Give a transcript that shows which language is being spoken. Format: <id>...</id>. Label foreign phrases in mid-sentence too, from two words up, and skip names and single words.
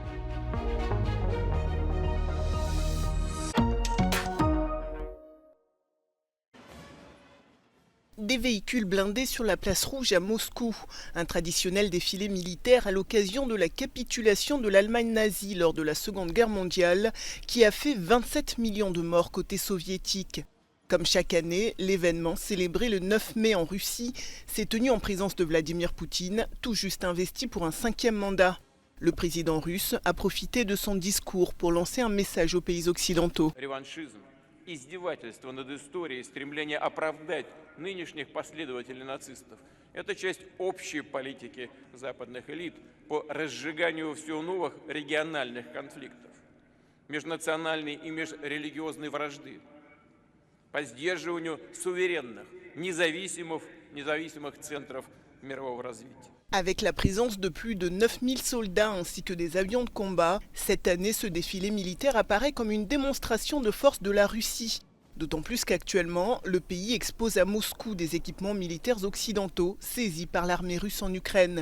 <fr>Des véhicules blindés sur la place rouge à Moscou, un traditionnel défilé militaire à l'occasion de la capitulation de l'Allemagne nazie lors de la Seconde Guerre mondiale, qui a fait 27 millions de morts côté soviétique. Comme chaque année, l'événement, célébré le 9 mai en Russie, s'est tenu en présence de Vladimir Poutine, tout juste investi pour un 5e mandat. Le président russe a profité de son discours pour lancer un message aux pays occidentaux.</fr> <ru>Издевательство над историей, стремление оправдать нынешних последователей нацистов. Это часть общей политики западных элит по разжиганию все новых региональных конфликтов, межнациональной и межрелигиозной вражды, по сдерживанию суверенных, независимых центров мирового развития.</ru> <fr>Avec la présence de plus de 9000 soldats ainsi que des avions de combat, cette année, ce défilé militaire apparaît comme une démonstration de force de la Russie. D'autant plus qu'actuellement, le pays expose à Moscou des équipements militaires occidentaux saisis par l'armée russe en Ukraine.</fr>